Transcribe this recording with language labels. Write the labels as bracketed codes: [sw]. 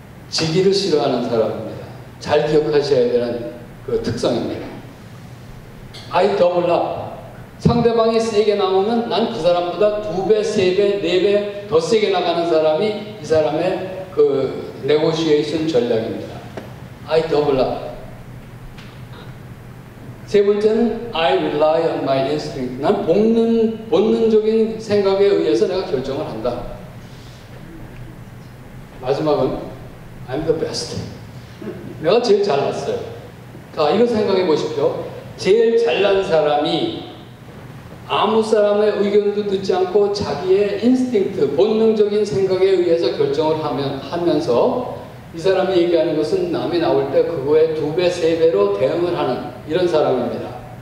[ko] 지기를 싫어하는 사람입니다. 잘 기억하셔야 되는 그 특성입니다. [en] I double up. [ko] 상대방이 세게 나오면 난 그 사람보다 2배, 3배, 4배 더 세게 나가는 사람이 이 사람의 그 네고시에이션 전략입니다. [en] I double up. [ko] 세 번째는 [en] I rely on my instinct. [ko] 난 본능적인 생각에 의해서 내가 결정을 한다. 마지막은 [en] I'm the best. [ko] 내가 제일 잘났어요. 자, 이거 생각해 보십시오. 제일 잘난 사람이 아무 사람의 의견도 듣지 않고 자기의 인스팅트, 본능적인 생각에 의해서 결정을 하면서 이 사람이 얘기하는 것은 남이 나올 때 그거에 2배, 3배로 대응을 하는 이런 사람입니다.